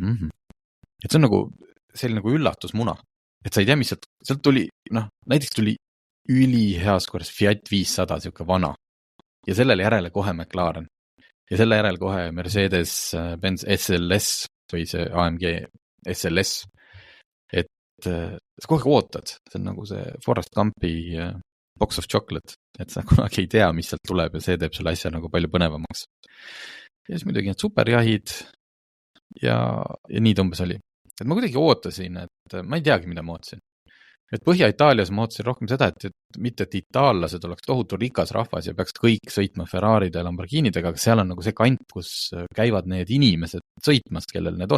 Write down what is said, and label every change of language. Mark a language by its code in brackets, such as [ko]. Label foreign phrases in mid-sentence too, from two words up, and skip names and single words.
[et] Et see on selline üllatusmuna, et sa ei tea, mis sealt tuli, näiteks tuli üliheas korras Fiat 500, siuke vana, ja sellele järele kohe McLaren. Ja selle järel kohe Mercedes-Benz SLS või see AMG SLS. Et sa kohe ootad, see on nagu see Forrest Gumpi [en] box of chocolate, [et] et sa kunagi ei tea, mis sealt tuleb ja see teeb selle asja nagu palju põnevamaks. Ja siis muidugi need superjahid ja nii umbes oli. et ma kuidagi ootasin, et ma ei teagi, mida ma ootasin. Et Põhja-Itaalias ma ootasin rohkem seda, et mitte, et itaallased oleks tohutu rikas rahvas ja peaks kõik sõitma Ferraride ja Lamborghinidega, aga seal on nagu see kant, kus käivad need inimesed sõitmas, kellel need on.